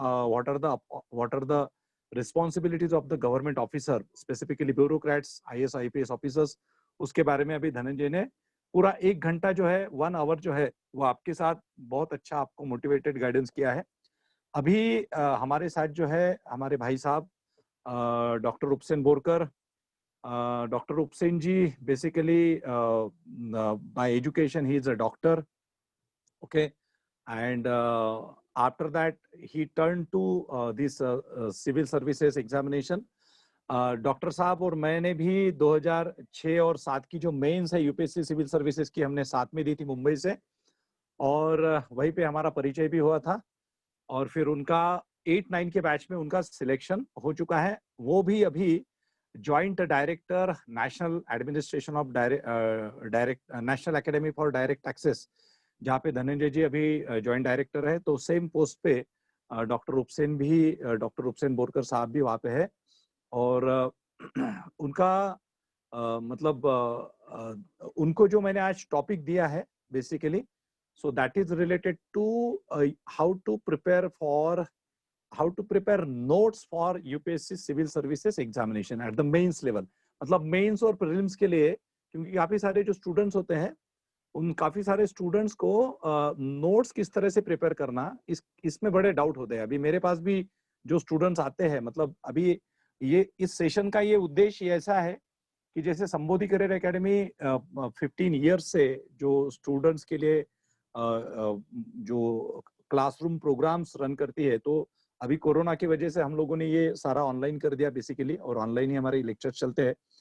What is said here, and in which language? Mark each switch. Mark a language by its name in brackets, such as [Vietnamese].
[English] what are the responsibilities of the government officer, specifically bureaucrats, IAS IPS officers, [Hindi] उसके बारे में अभी धनंजय ने पूरा 1 घंटा जो है, 1 आवर जो है, वो आपके साथ बहुत अच्छा आपको मोटिवेटेड गाइडेंस किया है। अभी हमारे साथ जो है हमारे भाई साहब doctor उपसेन Borkar. [English] Doctor Upsen ji basically by education ही is a doctor, okay, and after that he turned to this civil services examination. [Hindi] Doctor साहब और मैंने भी 2006 और 7 की जो मेंस है यूपीएससी सिविल सर्विसेज की, हमने साथ में दी थी मुंबई से, और वहीं पे हमारा परिचय भी हुआ था। और फिर उनका 8-9 के बैच में उनका सिलेक्शन हो चुका है। वो भी अभी joint director national administration of national academy for direct access, जहाँ पे धनंजय जी अभी जॉइंट डायरेक्टर है, तो सेम पोस्ट पे डॉक्टर उपसेन बोरकर साहब भी वहाँ पे है। और उनका मतलब उनको जो मैंने आज टॉपिक दिया है basically, [English] so that is related to how to prepare notes for UPSC civil services examination at the mains level. [Hindi] मतलब मेंस और प्रीलिम्स के लिए, क्योंकि काफी सारे जो स्टूडेंट्स होते हैं, उन काफी सारे स्टूडेंट्स को नोट्स किस तरह से प्रिपेयर करना, इसमें बड़े डाउट होते हैं। अभी मेरे पास भी जो स्टूडेंट्स आते हैं, मतलब अभी ये इस सेशन का ये उद्देश्य ऐसा है कि जैसे संबोधि करियर एकेडमी 15 ईयर्स से जो स्टूडेंट्स के लिए जो क्लासरूम प्रोग्राम्स रन करती है, तो अभी कोरोना की वजह से हम लोगों ने ये सारा ऑनलाइन कर दिया बेसिकली, और ऑनलाइन ही हमारे लेक्चर्स चलते हैं।